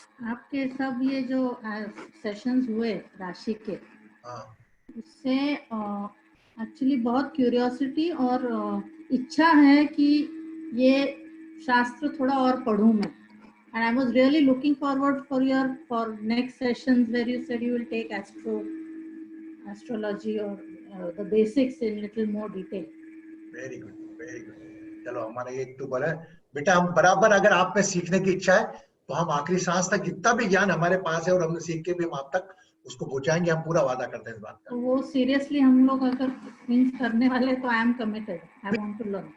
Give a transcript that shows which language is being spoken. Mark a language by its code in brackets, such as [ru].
[hi] आपके सब ये जो सेशंस हुए राशि के, हाँ उससे एक्चुअली बहुत क्यूरियोसिटी और इच्छा है कि ये शास्त्र थोड़ा और पढूं मैं, [en] and I was really looking forward for next sessions where you said you will take astrology or the basics in little more detail. Very good, very good. [hi] चलो हमारा ये तो बोला बेटा, हम बराबर, अगर आप में सीखने की इच्छा है तो हम आखिरी सांस तक जितना भी ज्ञान हमारे पास है और हमने सीख के भी हम आप तक उसको पहुंचाएंगे, हम पूरा वादा करते हैं इस बात का। तो वो सीरियसली हम लोग अगर मींस करने वाले तो [en] I am committed, I want to learn.